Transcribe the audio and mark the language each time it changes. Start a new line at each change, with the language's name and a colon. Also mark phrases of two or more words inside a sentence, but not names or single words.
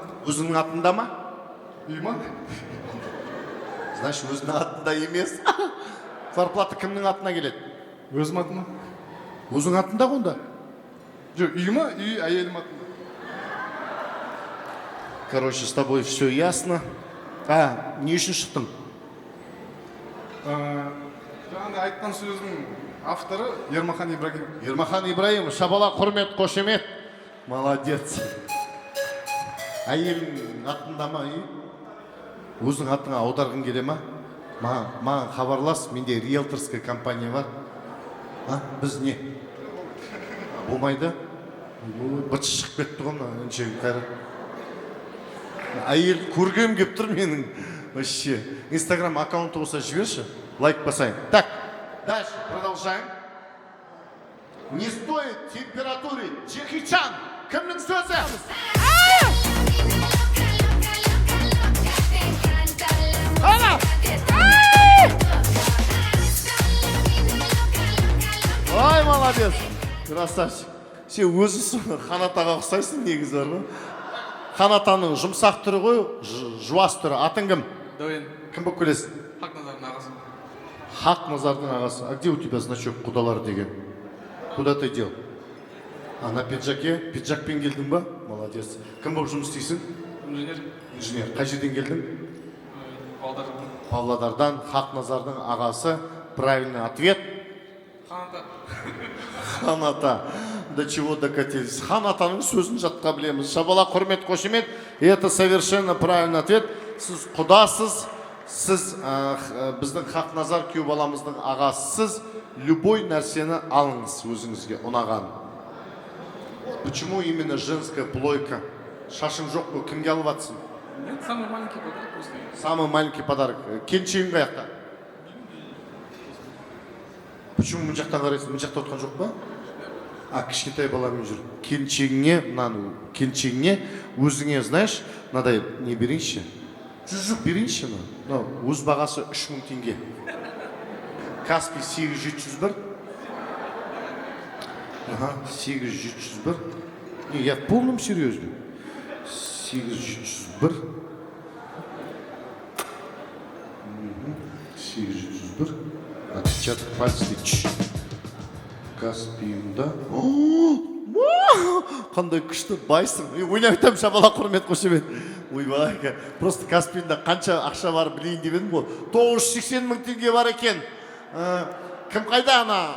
Kazakh: Өзіңнің атында ма? Үй ма? Значит, өзінің атында емес. Зарплата кімнің атына келеді? Өзім атыма. Өзің атында қонда? Жоқ, үй ма? Үй әйелім атында.
Russian: Короче, с тобой все ясно.
Kazakh: Не үшін шықтың? Жаңағыдай айтқан сөздің авторы Ермахан Ибрагим. Ермахан Ибраим, шабала, құрмет, қошемет. Молодец. Әйелің атында ма үй? Өзің атыңа аударғың келе ма? Маған хабарлас, менде риэлторская компания бар. Біз не? Болмайды? Быт шығып кетті ғой мына үншегі Қайрат. Әйел көргем кеп тұр менің.
Russian: Вообще.
Kazakh: Инстаграм аккаунты болса жіберші. Лайк басайын.
Russian: Так, дальше продолжаем. Не стоит температуры. Джеки Чан.
Kazakh: Кімнің сөзі? Ай, молодец.
Russian: Красавчик.
Kazakh: Сен өзісің Қанатаға ұқсайсың негізі бар ғой. Қанатаның жұмсақ түрі ғой, жуас түрі. Атың кім? Дәуен. Кім болып келесің? Хақназардың ағасы. Хақназардың ағасы.
Russian: А где у тебя значок
Kazakh: құдалар деген?
Russian: Куда ты дел?
Kazakh: ана пиджакпен келдің ба?
Russian: Молодец.
Kazakh: Кім болып жұмыс істейсің? Инженер. Инженер. Қай жерден келдің? Павлодардан. Павлодардан. Хақназардың ағасы.
Russian: Правильный ответ.
Kazakh: Қаната. Хан ата.
Russian: До чего докатились?
Kazakh: Хан атаның сөзін жатқа білеміз. Шабала, құрмет, қошемет.
Russian: Это совершенно правильный ответ.
Kazakh: Сіз құдасыз, сіз біздің Хақназар күйеу баламыздың ағасысыз. Любой нәрсені алыңыз өзіңізге ұнаған.
Russian: Почему именно женская плойка?
Kazakh: Шашың жоқ қой, кімге алып атсың?
Russian: Нет, самый маленький подарок просто. Самый маленький подарок.
Kazakh: Келіншегің қаяқта? Почему мына жақтан қарайсың? Мына жақта отқан жоқ па? Кішкентай баламен жүр. Келіншегіңе өзіңе, знаешь, мынадай не берейінші? Жүзік берейінші ма? Өз бағасы 3000 теңге. Каспий 8701. 8701.
Russian: Я в полном серьезе. 8701. 8701. Отпечаток пальцев.
Kazakh: Каспийімда. Қандай күшті байсың. Ойнап айтам, Шабала, құрмет, қошемет. Ойбай, просто Каспийімда қанша ақша бар білейін деп едім ғой. 980 000 теңге бар екен. Кім қайда ана?